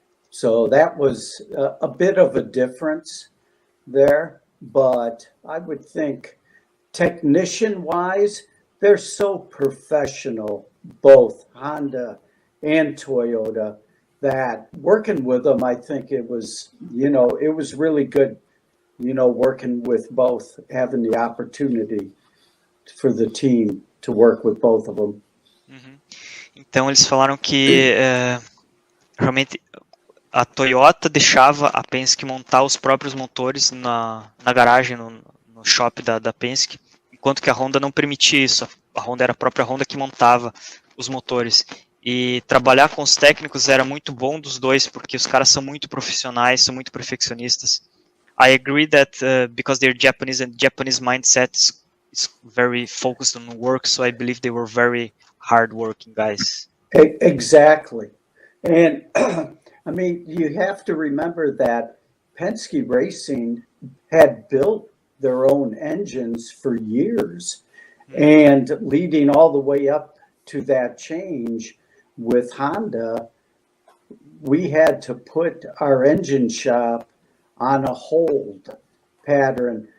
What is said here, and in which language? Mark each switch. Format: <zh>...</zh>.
<en>So that was a bit of a difference there, but I would think technician-wise, they're so professional, both Honda and Toyota, that working with them, I think it was really good, working with both, having the opportunity for the team to work with both of them.</en> <pt>Então eles falaram que realmente a Toyota deixava a Penske montar os próprios motores na garagem, no shop da Penske, enquanto que a Honda não permitia isso. A Honda era a própria Honda que montava os motores. E trabalhar com os técnicos era muito bom dos dois, porque os caras são muito profissionais, são muito perfeccionistas.</pt> <en>I agree that because they're Japanese and Japanese mindset is very focused on work, so I believe they were very hard-working guys. Exactly. And I mean, you have to remember that Penske Racing had built their own engines for years, and leading all the way up to that change with Honda, we had to put our engine shop on a hold pattern.</en>